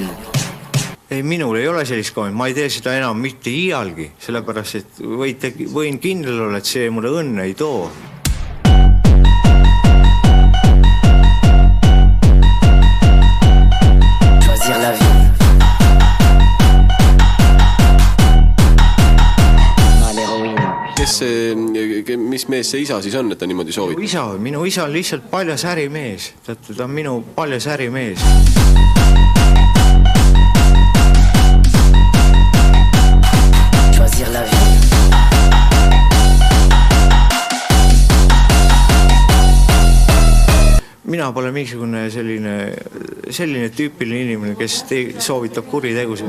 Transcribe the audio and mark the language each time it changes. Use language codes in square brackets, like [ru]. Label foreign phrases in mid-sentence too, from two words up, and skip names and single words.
[et] Ei, minul ei ole sellist komment, ma ei tee seda enam mitte iialgi, sellepärast, et võin kindel olla, et see mulle õnne ei too. [fr] Choisir la vie. On a l'héroïne. [et] Mis mees see isa siis on, et ta niimoodi soovib? Minu isa on lihtsalt paljas ärimees. Ta on minu paljas ärimees. [fr] Choisir la vie. [et] Mina pole mingisugune selline tüüpiline inimene, kes soovitab kuritegusid.